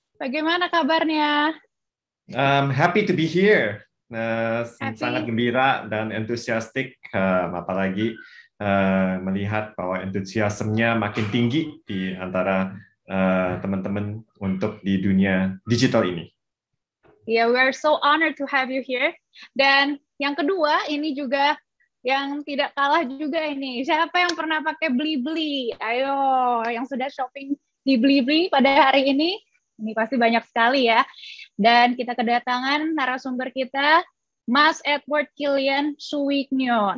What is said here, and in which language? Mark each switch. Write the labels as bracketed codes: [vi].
[id] Bagaimana kabarnya? [en] Happy to be here. [id] Sangat [en] Happy. [id] gembira dan entusiastik, apalagi melihat bahwa entusiasmenya makin tinggi di antara teman-teman untuk di dunia digital ini. [en] Yeah, we are so honored to have you here. [id] Dan yang kedua, ini juga yang tidak kalah juga ini. Siapa yang pernah pakai Blibli? Ayo, yang sudah shopping di Blibli pada hari ini. Ini pasti banyak sekali ya. Dan kita kedatangan narasumber kita, Mas Edward Kilian Suwignyo.